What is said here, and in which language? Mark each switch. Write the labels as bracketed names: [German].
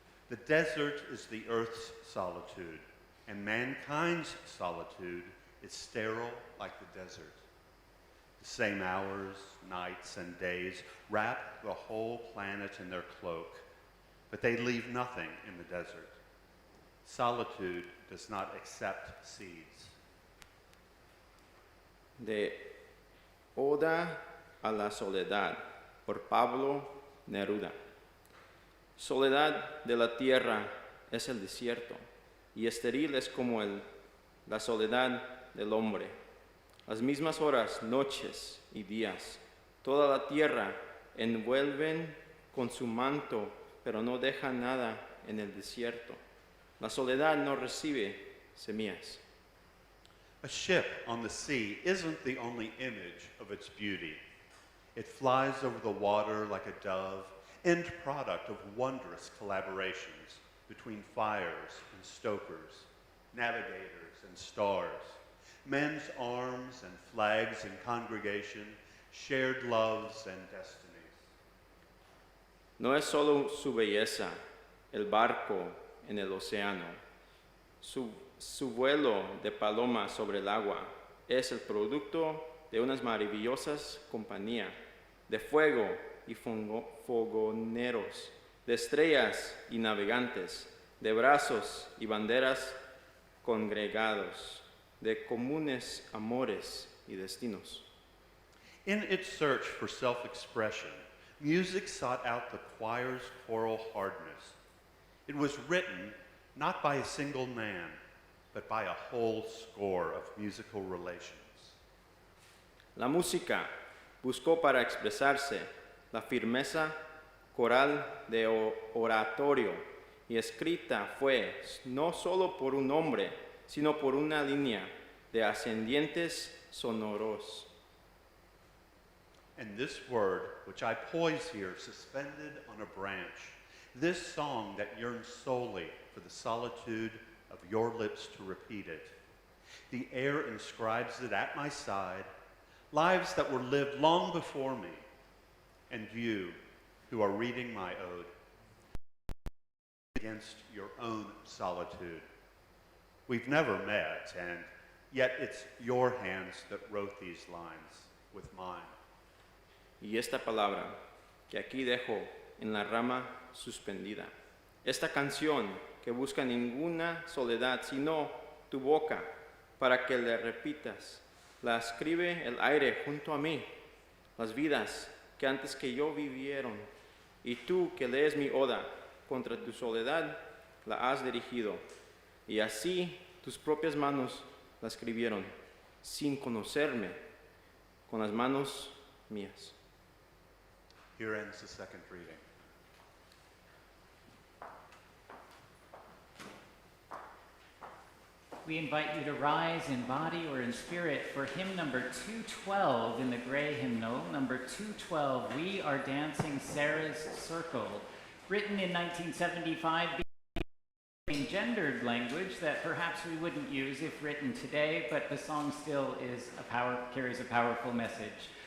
[English] The desert is the earth's solitude, and mankind's solitude is sterile like the desert. The same hours, nights, and days wrap the whole planet in their cloak, but they leave nothing in the desert. Solitude does not accept seeds. [Spanish] De Oda a la Soledad, por Pablo Neruda. Soledad de la tierra es el desierto, y estéril es como la soledad del hombre. Las mismas horas, noches y días, toda la tierra envuelven con su manto, pero no dejan nada en el desierto. La soledad no recibe semillas. [English] A ship on the sea isn't the only image of its beauty. It flies over the water like a dove, end product of wondrous collaborations between fires and stokers, navigators and stars, men's arms and flags in congregation, shared loves and destinies. [Spanish] No es solo su belleza, el barco en el océano. Su vuelo de paloma sobre el agua es el producto de unas maravillosas compañías de fuego y fogoneros, de estrellas y navegantes, de brazos y banderas congregados, de comunes amores y destinos. [English] In its search for self-expression, music sought out the choir's choral hardness. It was written not by a single man, but by a whole score of musical relations. [Spanish] La música buscó para expresarse la firmeza coral de oratorio y escrita fue no solo por un hombre, sino por una línea de ascendientes sonoros. [English] And this word, which I poise here suspended on a branch, this song that yearns solely for the solitude of your lips to repeat it. The air inscribes it at my side, lives that were lived long before me, and you, who are reading my ode, against your own solitude. We've never met, and yet it's your hands that wrote these lines with mine. [Spanish] Y esta palabra que aquí dejo en la rama suspendida, esta canción que busca ninguna soledad sino tu boca para que le repitas, la escribe el aire junto a mí, las vidas que antes que yo vivieron, y tú que lees mi oda contra tu soledad la has dirigido, y así tus propias manos la escribieron, sin conocerme, con las manos mías. [English] Here ends the second reading. We invite you to rise in body or in spirit for hymn number 212 in the gray hymnal. Number 212, We Are Dancing Sarah's Circle, written in 1975 in gendered language that perhaps we wouldn't use if written today, but the song still carries a powerful message.